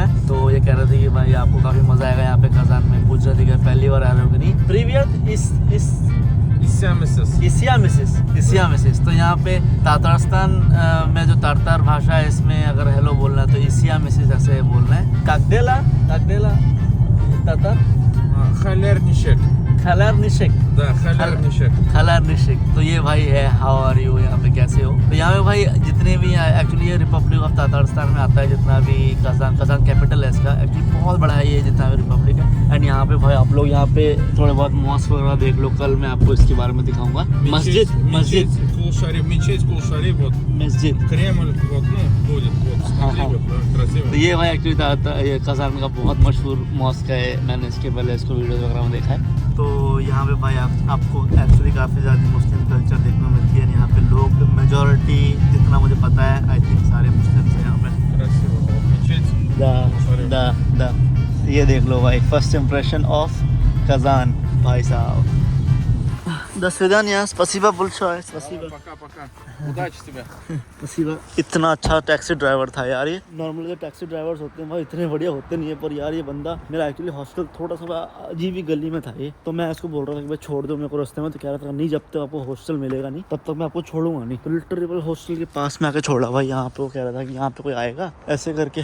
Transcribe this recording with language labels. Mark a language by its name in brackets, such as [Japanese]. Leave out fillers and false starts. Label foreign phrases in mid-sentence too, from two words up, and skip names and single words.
[Hindi] तो ये कह रहे थे कि भाई आपको काफ़ी मज़ा आएगा यहाँ पे कजान में। पूछ रहे थे कि पहली बार आ रहे हो कि नहीं। [Tatar] प्रीवियस Исәнмесез. [Hindi] तो यहाँ पे तातारस्तान में जो तारतार भाषा है इसमें अगर हेलो बोलना है तो [Tatar] Исәнмесез [Hindi] ऐसे बोलना है। [Russian] Как дела [Tatar] Татар хәлләр ничек. [Hindi] तो ये भाई है [English] how are you, [Hindi] यहाँ पे कैसे हो। तो यहाँ पे भाई जितने भी एक्चुअली ये रिपब्लिक ऑफ तातारस्तान में आता है, जितना भी कजान कैपिटल है इसका, एक्चुअली बहुत बड़ा है ये जितना भी रिपब्लिक है। एंड यहाँ पे भाई आप लोग यहाँ पे थोड़े बहुत मॉस्क वगैरह देख लो, कल मैं आपको इसके बारे में दिखाऊंगा। मस्जिद [Russian] Кремль, вот, ну, будет, вот, смотри, вот, красиво. [Hindi] तो ये भाई एक्चुअली ये कजान का बहुत मशहूर मॉस्क है। मैंने इसके पहले इसको वीडियो वगैरह में देखा है। तो यहाँ पे भाई आपको एक्चुअली काफ़ी ज़्यादा मुस्लिम कल्चर देखने को मिलती है। यहाँ पे लोग मेजॉरिटी जितना मुझे पता है [English] I think [Hindi] सारे मुस्लिम हैं यहाँ पे। Красиво, вот, मचेज। ये देख लो भाई, [English] first impression of Kazan [Hindi] भाई साहब। [Russian] До свидания, спасибо большое, спасибо। Пока-пока. Удачи тебе. स्पीबा। [Hindi] इतना अच्छा टैक्सी ड्राइवर था यार ये। नॉर्मली जो टैक्सी ड्राइवर्स होते हैं भाई इतने बढ़िया होते नहीं है, पर यार ये बंदा मेरा एक्चुअली हॉस्टल थोड़ा सा अजीब ही गली में था ये। तो मैं इसको बोल रहा था कि भाई छोड़ दो मेरे को रास्ते में। तो कह रहा था नहीं, जब तक आपको हॉस्टल मिलेगा नहीं तब तक मैं आपको छोड़ूंगा नहीं। तो लिटरली हॉस्टल के पास में आके छोड़ा भाई। यहाँ पे वो कह रहा था कि यहाँ पे कोई आएगा ऐसे करके।